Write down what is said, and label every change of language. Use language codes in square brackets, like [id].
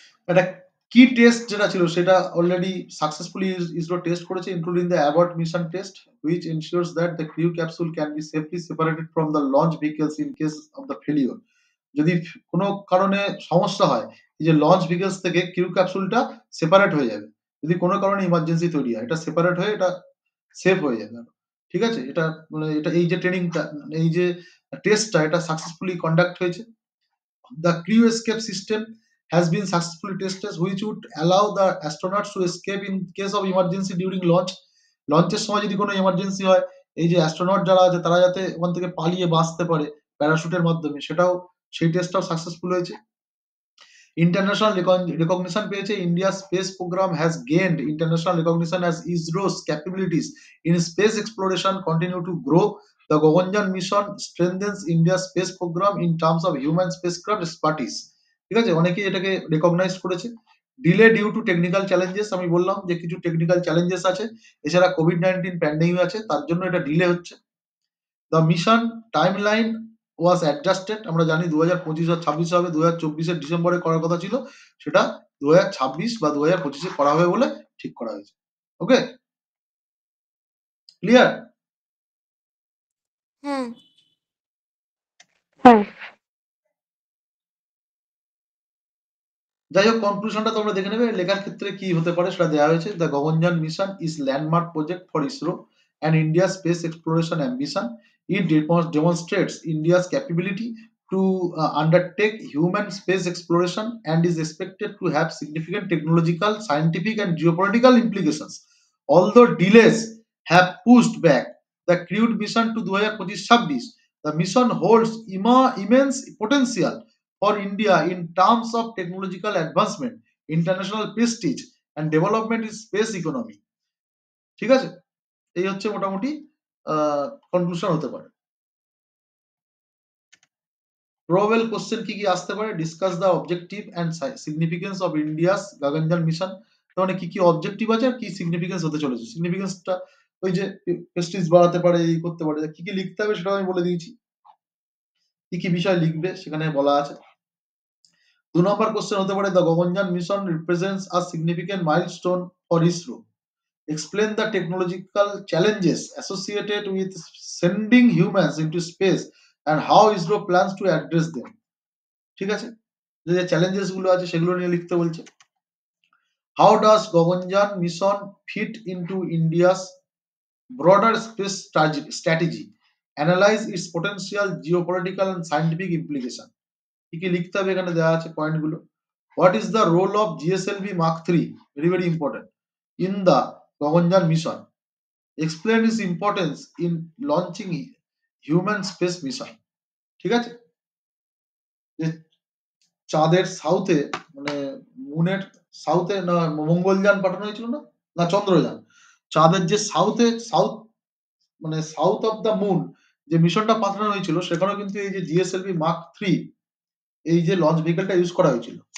[bn] একটা কি টেস্ট যেটা ছিল সেটা অলরেডি সাকসেসফুলি ইসরো টেস্ট করেছে, including the abort mission test [en] which ensures that the crew capsule can be safely separated from the launch vehicles in case of the failure. [bn] যদি কোনো কারণে সমস্যা হয়, এই যে লঞ্চ ভেহিকলস থেকে ক্রিউ ক্যাপসুলটা সেপারেট হয়ে যাবে। যদি কোনো কারণে ইমার্জেন্সি তৈরি হয়, এটা সেপারেট হয়ে এটা সেফ হয়ে যাবে, ঠিক আছে। এটা মানে এটা এই যে ট্রেনিংটা, এই যে টেস্টটা, এটা সাকসেসফুলি কন্ডাক্ট হয়েছে। [en] The crew escape system has been successfully tested, which would allow the astronauts to escape in case of emergency during launch. [bn] লঞ্চের সময় যদি কোনো ইমার্জেন্সি হয়, এই যে অ্যাস্ট্রোনট যারা আছে তারা যাতে ওখান থেকে পালিয়ে বাঁচতে পারে প্যারাশুটের মাধ্যমে, সেই টেস্টটাও সাকসেসফুল হয়েছে। ইন্টারন্যাশনাল রেকগনিশন পেয়েছে। [en] India space programme has gained international recognition as ISRO's capabilities in space exploration continue to grow. The Gaganyaan mission strengthens India's space program in terms of human spacecraft expertise. [bn] ঠিক আছে, অনেকেই এটাকে recognise করেছে। [en] delay due to technical challenges, [bn] আমি বললাম যে কিছু technical challenges আছে, এছাড়া কোভিড-19 প্যান্ডেমিক আছে, তার জন্য এটা ডিলে হচ্ছে। [en] the mission timeline was adjusted, [bn] আমরা জানি 2025 আর 26 হবে, 2024 এর ডিসেম্বরে করার কথা ছিল, সেটা 2026 বা 2025 করা হবে বলে ঠিক করা হয়েছে। [en] Okay, clear? [bn] হ্যাঁ। যাই হোক, কনক্লুশনটা তোমরা দেখে নেবে, লেখার ক্ষেত্রে কি হতে পারে সেটা দেওয়া হয়েছে। [en] The Gaganyaan mission is landmark project for ISRO and India's space exploration ambition. It demonstrates India's capability to undertake human space exploration and is expected to have significant technological, scientific and geopolitical implications. Although delays have pushed back the crewed mission to 2025, the mission holds immense potential for India in terms of technological advancement, international prestige and development in space economy. [bn] ঠিক আছে, এই হচ্ছে মোটামুটি conclusion হতে পারে। [en] probable question [bn] কি কি আসতে পারে? [en] Discuss the objective and significance of India's Gaganyaan mission. [bn] মানে কি কি অবজেক্টিভ আছে আর কি সিগনিফিকেন্স হতে চলেছে। সিগনিফিকেন্সটা ওই যে প্রেস্টিজ বাড়াতে পারে, এই করতে পারে, কি কি লিখতে হবে সেটা আমি বলে দিয়েছি, কি কি বিষয় লিখবে সেখানে বলা আছে। 2 নম্বর কোশ্চেন হতে পারে, [en] The Gaganyaan mission represents a significant milestone for ISRO. Explain the technological challenges associated with sending humans into space, and how ISRO plans to address them. [bn] ঠিক আছে, যে চ্যালেঞ্জেস গুলো আছে সেগুলো নিয়ে লিখতে বলছে। [en] How does Gaganyaan mission fit into India's broader space strategy? Analyze its potential geopolitical and scientific implication. [bn] কি কি লিখতে হবে এখানে দেওয়া আছে পয়েন্ট গুলো। [en] What is the role of GSLV Mark III? Very very important in the Gaganyaan mission. Explain its importance in launching human space mission. [bn] ঠিক আছে, যে চাঁদের সাউথে মানে মুনের সাউথে না মঙ্গলযান পাঠানো হয়েছিল না, না চন্দ্রযান, চাঁদের যে সাউথ মানে সাউথ অফ দ্য মুন যে মিশনটা পাঠানো হয়েছিল সেখানে কিন্তু এই যে জিএসএলভি মার্ক থ্রি এই যে লঞ্চ ভেহিকলটা ইউজ করা হয়েছিল।